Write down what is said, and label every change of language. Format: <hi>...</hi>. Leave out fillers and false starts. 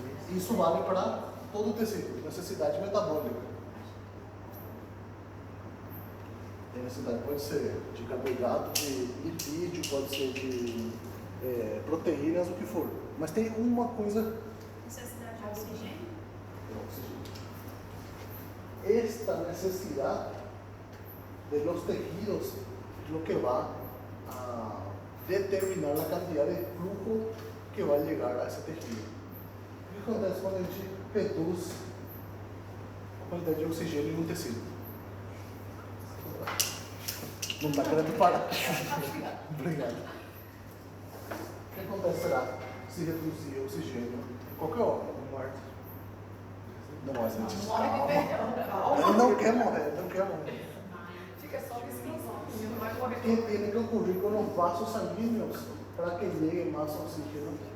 <pt>Isso vale para todo o tecido, necessidade metabólica. Tem necessidade, pode ser de carboidrato, de lipídio, pode ser de proteínas, o que for. Mas tem uma coisa. Necessidade de oxigênio.</pt> <es>Esta necesidad de los tejidos es lo que va a determinar la cantidad de flujo que va a llegar a ese tejido.</es> <pt>O que acontece quando a gente reduz a quantidade de oxigênio em um tecido? Não está querendo parar. Obrigado. O que acontece será se reduzir o oxigênio em qualquer órgão? Morte. Não, mas a gente Morre de perdão, calma. Ele não quer morrer, não quer morrer. Fica só descansando, não vai morrer.</pt> <es>¿Qué tiene que ocurrir con los vasos sanguíneos para que llegue más oxígeno?</es>